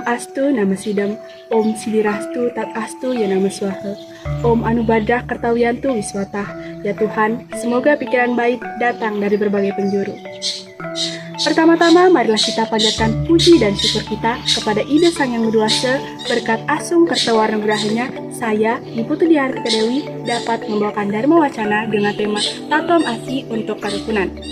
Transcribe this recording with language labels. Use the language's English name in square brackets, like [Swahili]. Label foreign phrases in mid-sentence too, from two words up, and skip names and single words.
[Sanskrit] Astu Nama Sidam, Om Sidirastu Tat Astu Ya Nama Swaha, Om Anubadrah Kertawiyantu Wiswatah. [Indonesian] Ya Tuhan, semoga pikiran baik datang dari berbagai penjuru. Pertama-tama, marilah kita panjatkan puji dan syukur kita kepada Ida Sang Yang Widuwasa. Berkat Asung Kertawarnagrahanya, saya, Ibu Tudiartika Dewi, dapat membawakan Dharma Wacana dengan tema Tatom Asi untuk Kerukunan.